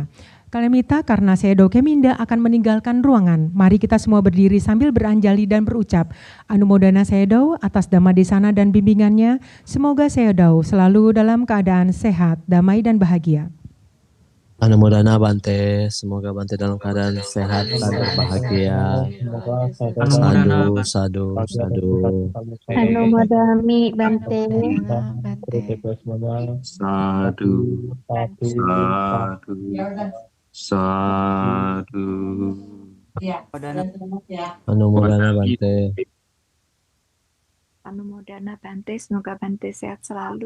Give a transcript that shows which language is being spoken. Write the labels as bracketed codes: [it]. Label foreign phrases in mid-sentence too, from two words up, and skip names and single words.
[id] Kalyamita, karena Sayadaw Keminda akan meninggalkan ruangan, mari kita semua berdiri sambil beranjali dan berucap Anumodana Sayadaw atas Dhamma Desana dan bimbingannya. Semoga Sayadaw selalu dalam keadaan sehat, damai dan bahagia. Anumodana Bante, semoga Bante dalam keadaan sehat dan berbahagia. [pi] Sadu, sadu, sadu. Anumodami Bante. Sadu, sadu, sadu. Anumodana Bante. Anumodana Bante, [id] semoga Bante sehat selalu.